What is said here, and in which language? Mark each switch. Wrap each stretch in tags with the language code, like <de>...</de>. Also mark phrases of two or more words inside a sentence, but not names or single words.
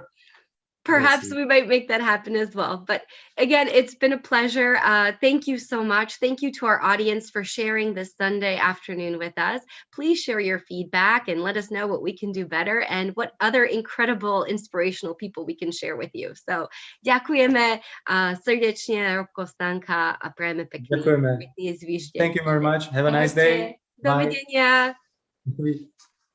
<en>Perhaps we might make that happen as well. But again, it's been a pleasure. Thank you so much. Thank you to our audience for sharing this Sunday afternoon with us. Please share your feedback and let us know what we can do better and what other incredible, inspirational people we can share with you.</en> <sk>So ďakujeme srdečne, Robko, Stanka, a prajeme pekný zvyšok.</sk> <en>Thank you very much. Have a nice day.</en> <sk>Dovidenia.</sk> <en>Bye.</en>